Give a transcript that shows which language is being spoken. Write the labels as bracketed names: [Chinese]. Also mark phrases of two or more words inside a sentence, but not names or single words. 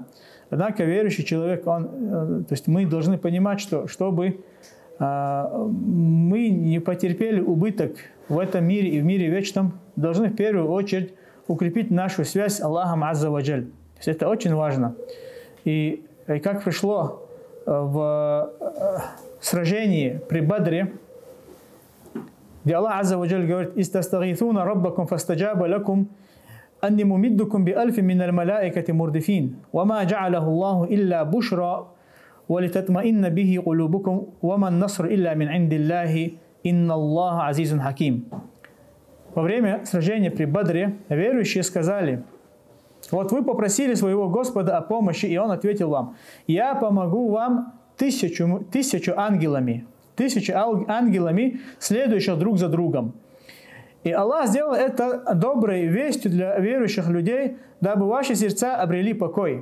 [Russian] Однако верующий человек, то есть мы должны понимать, что чтобы мы не потерпели убыток в этом мире и в мире вечном, должны в первую очередь укрепить нашу связь с Аллахом [Arabic] عز وجل. [Russian] То есть это очень важно. И как пришло в сражении при Бадре, где Аллах [Arabic] عز وجل говорит: «إذ تستغيثون ربكم فاستجاب لكم أني ممدكم بألف من الملائكة مردفين، وما جعله الله إلا بشرى، ولتطمئن به قلوبكم، وما النصر إلا من عند الله، إن الله عزيز حكيم». [Russian] Во время сражения при Бадре верующие сказали: вот вы попросили своего Господа о помощи, и Он ответил вам: я помогу вам тысячу ангелами, следующих друг за другом. И Аллах сделал это доброй вестью для верующих людей, дабы ваши сердца обрели покой.